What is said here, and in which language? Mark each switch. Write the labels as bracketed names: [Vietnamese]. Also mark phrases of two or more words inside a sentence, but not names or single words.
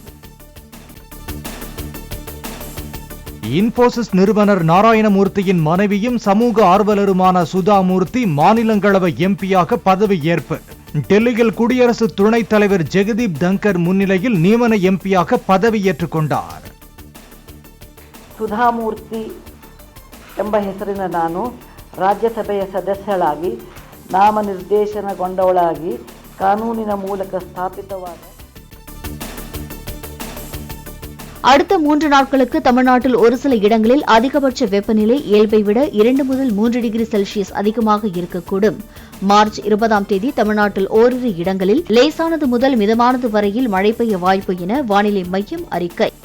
[Tamil] இன்போசிஸ் நிறுவனர் நாராயணமூர்த்தியின் மனைவியும் சமூக ஆர்வலருமான சுதாமூர்த்தி மாநிலங்களவை எம்பியாக பதவி ஏற்பு. டெல்லியில் குடியரசு துணைத் தலைவர் ஜெகதீப் தங்கர் முன்னிலையில் நியமன எம்பியாக பதவியேற்றுக் கொண்டார். [Kannada] ಸುಧಾಮೂರ್ತಿ ಎಂಬ ಹೆಸರಿನ ನಾನು ರಾಜ್ಯಸಭೆಯ ಸದಸ್ಯಳಾಗಿ ನಾಮನಿರ್ದೇಶನಗೊಂಡವಳಾಗಿ ಕಾನೂನಿನ ಮೂಲಕ ಸ್ಥಾಪಿತವಾದ [Tamil] அடுத்த 3 நாட்களுக்கு தமிழ்நாட்டில் ஒரு சில இடங்களில் அதிகபட்ச வெப்பநிலை இயல்பை விட 2 முதல் 3 டிகிரி செல்சியஸ் அதிகமாக இருக்கக்கூடும். மார்ச் 20ஆம் தேதி தமிழ்நாட்டில் ஓரிரு இடங்களில் லேசானது முதல் மிதமானது வரையில் மழை பெய்ய வாய்ப்பு என வானிலை மையம் அறிக்கை.